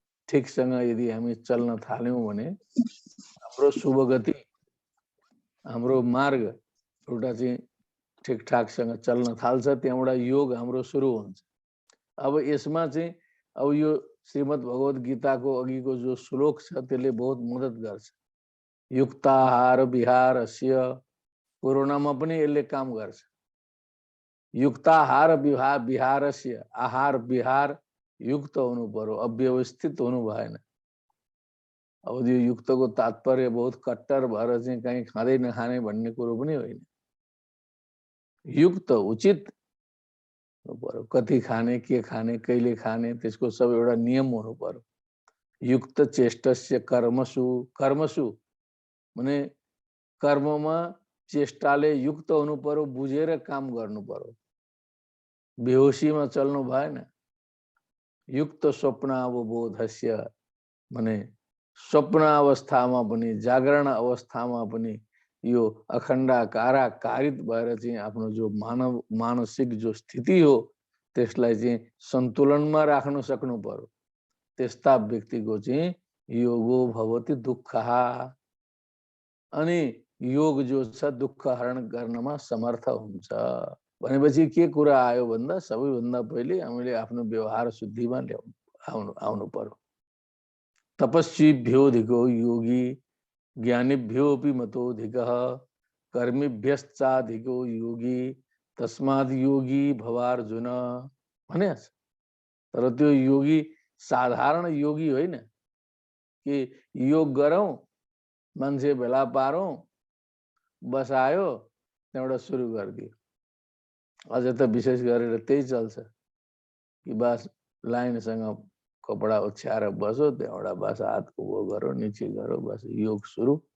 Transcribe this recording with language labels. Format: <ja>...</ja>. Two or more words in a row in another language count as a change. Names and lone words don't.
<ne>ठिकसँग यदि हामी चल्न थाल्यौं भने हाम्रो शुभ गति, हाम्रो मार्ग एउटा चाहिँ ठिकठाकसँग चल्न थाल्छ। त्यहाँबाट योग हाम्रो सुरु हुन्छ। अब यसमा चाहिँ अब यो श्रीमद् भगवत गीताको अघिको जो श्लोक छ त्यसले बहुत मद्दत गर्छ।</ne> <sa>युक्ताहार विहारस्य,</sa> <ne>कोरोनामा पनि यसले काम गर्छ।</ne> <sa>युक्ताहार विहारस्य,</sa> <ne>आहार विहार युक्त हुनु पर्यो, अव्यवस्थित हुनु भएन। अब यो युक्तको तात्पर्य बहुत कट्टर भएर चाहिँ कहीँ खाँदै नखाने भन्ने कुरो पनि होइन। युक्त उचित हुनु पर्यो। कति खाने, के खाने, कहिले खाने, त्यसको सब एउटा नियम हुनु पर्यो।</ne> <sa>युक्त चेष्टस्य कर्मसु,</sa> <ne>कर्मसु माने कर्ममा चेष्टाले युक्त हुनु पर्यो, बुझेर काम गर्नु पर्यो, बेहोसीमा चल्नु भएन।</ne> <sa>युक्त स्वप्नावबोधस्य</sa> <ne>माने स्वप्न अवस्थामा पनि, जागरण अवस्थामा पनि यो अखण्डाकारित भएर चाहिँ आफ्नो जो मानसिक जो स्थिति हो त्यसलाई चाहिँ सन्तुलनमा राख्न सक्नु पर्यो। त्यस्ता व्यक्तिको चाहिँ</ne> <sa>योगो भवति दुःखः।</sa> <ne>अनि योग जो छ दुःख हरण गर्नमा समर्थ हुन्छ। भनेपछि के कुरा आयो भन्दा सबैभन्दा पहिले हामीले आफ्नो व्यवहार शुद्धिमा आउनु पर्यो।</ne> <sa>तपस्वीभ्योऽधिको योगी ज्ञानीभ्योऽपि मतोऽधिकः कर्मीभ्यश्चाधिको योगी तस्माद् योगी भवार्जुन भने।</sa> <ne>तर त्यो योगी साधारण योगी होइन कि योग गरौँ, मान्छे भेला पारौँ, बसायो, त्यहाँबाट सुरु गरिदियो। अझ त विशेष गरेर त्यही चल्छ कि बस लाइनसँग कपडा ओछ्याएर बसो, त्यहाँबाट बस हात उभो गरो, निचे गरो, बस योग सुरु।</ne>